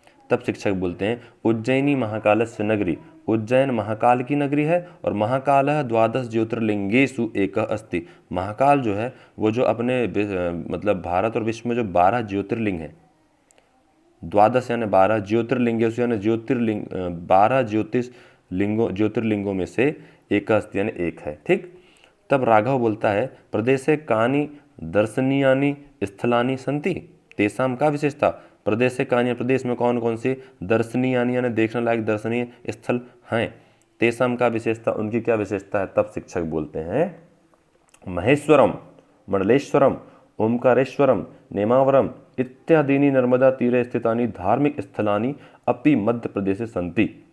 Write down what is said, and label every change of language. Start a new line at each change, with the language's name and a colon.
Hindi: तब शिक्षक बोलते हैं
Sanskrit: उज्जैनी महाकालस्य नगरी।
Hindi: उज्जैन महाकाल की नगरी है
Sanskrit: और महाकालः द्वादश ज्योतिर्लिंगेषु एकः अस्ति।
Hindi: महाकाल जो है वो जो अपने मतलब भारत और विश्व में जो 12 ज्योतिर्लिंग हैं, द्वादश यानी 12, ज्योतिर्लिंगेषु यानी ज्योतिर्लिंग, 12 ज्योतिर्लिंगों में से एक अस्ति यानी एक है। ठीक। तब राघव बोलता है
Sanskrit: प्रदेशे कानि दर्शनीयानि स्थलानि सन्ति तेषां का विशेषता।
Hindi: प्रदेश से कान्य, प्रदेश में कौन कौन से दर्शनीय यानी देखने लायक दर्शनीय स्थल हैं, तेषां का विशेषता, उनकी क्या विशेषता है। तब शिक्षक बोलते हैं
Sanskrit: महेश्वरम, मंडलेश्वरम, ओमकारेश्वरम, नेमावरम इत्यादीनि नर्मदा तीरे स्थितानि धार्मिक स्थलानि अपि मध्य प्रदेशे सन्ति।